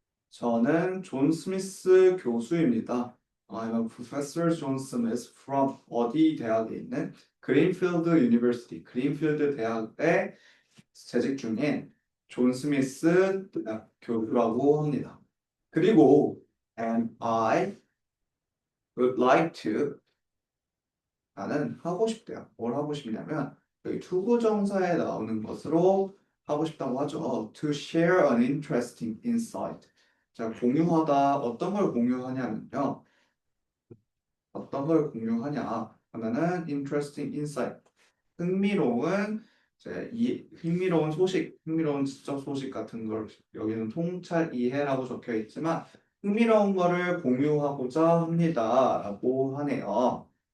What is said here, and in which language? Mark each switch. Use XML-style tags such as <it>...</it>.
<ko>저는 존 스미스 교수입니다.</ko> <en>I'm a professor John Smith from</en> <ko>어디 대학에 있는 그린필드 유니버시티, 그린필드 대학에 재직 중인 존 스미스 교수라고 합니다.</ko> <en>그리고 and I would like to</en> <ko>나는 하고 싶대요. 뭘 하고 싶냐면 여기 투부정사에 나오는 것으로 하고 싶다고 하죠.</ko> <en>To share an interesting insight.</en> <ko>자, 공유하다. 어떤 걸 공유하냐면요. 어떤 걸 공유하냐 하면은</ko> <en>interesting insight.</en> <ko>흥미로운 흥미로운 소식, 흥미로운 지적 소식 같은 걸 여기는 통찰 이해라고 적혀 있지만 흥미로운 거를 공유하고자 합니다라고 하네요.</ko>